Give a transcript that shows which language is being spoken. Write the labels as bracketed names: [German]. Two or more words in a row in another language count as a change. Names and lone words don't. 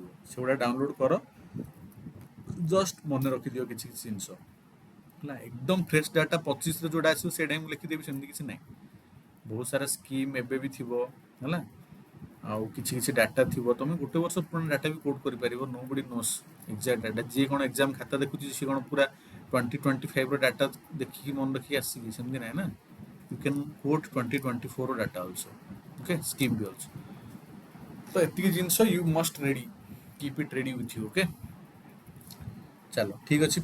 [Odia] ସେଗୁଡ଼ା ଡାଉନଲୋଡ୍ କର, ଜଷ୍ଟ ମନେ ରଖିଦିଅ କିଛି ଜିନିଷ। ହେଲା, ଏକଦମ [English] fresh data [Odia] 25ରେ ଯେଉଁଟା ଆସିବ ସେଇଟା ହିଁ ମୁଁ ଲେଖିଦେବି ସେମିତି କିଛି ନାହିଁ। ବହୁତ ସାରା ସ୍କିମ୍ ଏବେ ବି ଥିବ। ହେଲା, ଆଉ କିଛି ଡାଟା ଥିବ, ତମେ ଗୋଟେ ବର୍ଷ ପୁରୁଣା ଡାଟା ବି କୋଟ୍ କରିପାରିବ। [English] Nobody knows exact data. [Odia] ଯିଏ କ'ଣ ଏକ୍ଜାମ୍ ଖାତା ଦେଖୁଛି ସିଏ କ'ଣ ପୁରା 2025ର ଡାଟା ଦେଖିକି ମନେ ରଖିକି ଆସିକି ସେମିତି ନାହିଁ ନା। [English] You can quote 2024's data also. OK, scheme [Odia] ବି ଅଛି। ତ ଏତିକି ଜିନିଷ [English] you must ready, keep it ready with you. [Odia] ଓକେ, ଚାଲ ଠିକ୍ ଅଛି।